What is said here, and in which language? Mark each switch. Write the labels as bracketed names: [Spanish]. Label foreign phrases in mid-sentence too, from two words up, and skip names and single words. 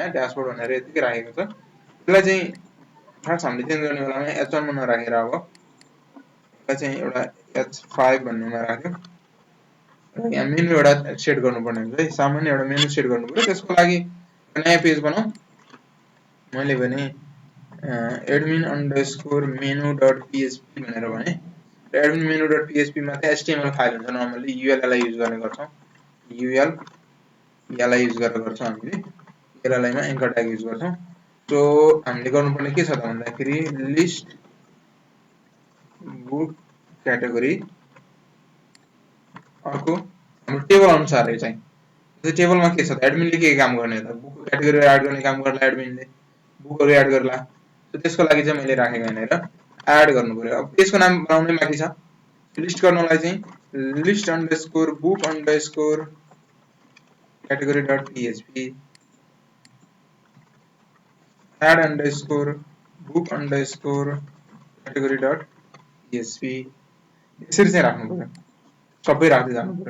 [Nepali] यहाँ ड्यासबोर्ड भनेर यतिकै राखेको छ। त्यसलाई चाहिँ खास हामीले चेन्ज गर्ने बेलामा H1 मा नराखेर अब यसलाई चाहिँ एउटा H5 भन्नेमा राख्यो र यहाँ मेनु एउटा सेट गर्नुपर्ने हुन्छ है। सामान्य एउटा मेनु सेट गर्नु पर्यो। त्यसको लागि नयाँ पेज बनाऊ। मैले भने admin_menu.php भनेर भने admin_menu.php मा चाहिँ [English] HTML file [Nepali] हुन्छ। नर्मली URL लाई युज गर्ने गर्छौँ। URL यसलाई युज गरेर गर्छौँ हामीले। URL मा [English] anchor tag [Nepali] युज गर्छौँ। सो हामीले गर्नुपर्ने के छ त भन्दाखेरि [English] list book category [Nepali] अर्को हाम्रो टेबल अनुसार चाहिँ त्यो टेबलमा के छ त एडमिनले के काम गर्ने त बुकको [English] category add [Nepali] गर्ने काम गर्ला एडमिनले बुकहरू एड गर्ला। सो त्यसको लागि चाहिँ मैले राखेको यहाँनिर एड गर्नु पर्यो। अब त्यसको नाम बनाउनै बाँकी छ। लिस्ट गर्नलाई चाहिँ [English] list underscore book underscore category dot php add underscore book underscore category dot php [Nepali] यसरी चाहिँ राख्नु पर्यो। सबै राख्दै जानु पर्यो।